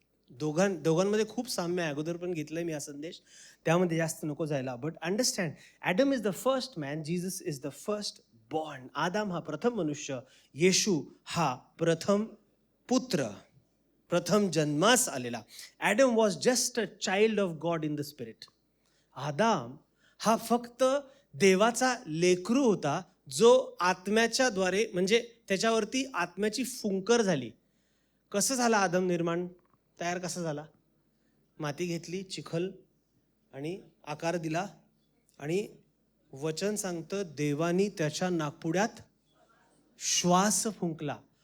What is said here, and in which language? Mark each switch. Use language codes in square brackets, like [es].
[mr] दोघांमध्ये खूप साम्य आहे. अगोदर पण घेतलंय मी हा संदेश, त्यामध्ये जास्त नको जायला. [en] But understand, Adam is the first man, Jesus is the first born. [mr] आदाम हा प्रथम मनुष्य, येशू हा प्रथम पुत्र, प्रथम जन्मास आलेला. [en] Adam was just a child of God in the spirit. [mr] आदाम हा फक्त देवाचा लेकरू होता, जो आत्म्याच्या द्वारे, म्हणजे त्याच्यावरती आत्म्याची फुंकर झाली. कसं झाला आदम निर्माण? तयार कसा झाला? माती घेतली, चिखल आणि आकार दिला, आणि वचन सांगतं देवानी त्याच्या नाकपुड्यात श्वास फुंकला.